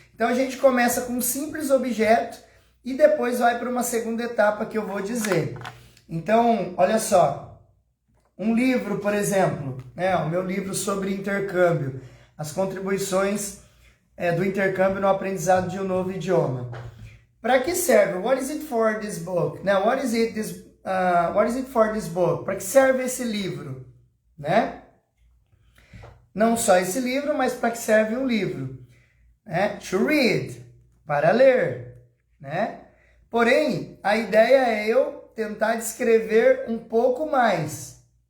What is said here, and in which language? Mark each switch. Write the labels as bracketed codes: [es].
[pt] Então a gente começa com um simples objeto e depois vai para uma segunda etapa que eu vou dizer. Então, olha só, um livro, por exemplo, né? O meu livro sobre intercâmbio, as contribuições do intercâmbio no aprendizado de um novo idioma. Para que serve? [en] What is it for this book? Now, what is it for this book? [pt] Para que serve esse livro, né? Não só esse livro, mas para que serve um livro, né? [en] To read, [pt] para ler, né? Porém, a ideia é eu tentar descrever um pouco mais.